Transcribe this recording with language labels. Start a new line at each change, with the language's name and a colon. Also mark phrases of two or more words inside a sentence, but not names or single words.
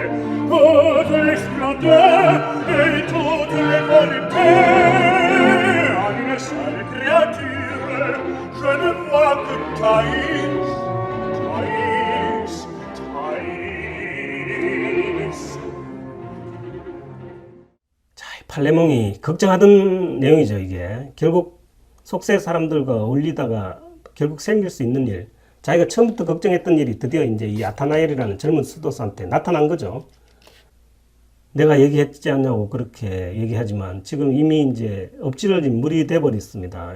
French: Toute les splendeurs et toutes les voluptés en une seule créature, je ne vois que Thaïs, Thaïs, Thaïs.
Korean: 자, 팔레몽이 걱정하던 내용이죠, 이게. 결국 속세 사람들과 어울리다가 결국 생길 수 있는 일. 자기가 처음부터 걱정했던 일이 드디어 이제 이 아타나엘이라는 젊은 수도사한테 나타난 거죠. 내가 얘기했지 않냐고 그렇게 얘기하지만 지금 이미 이제 엎질러진 물이 돼버렸습니다.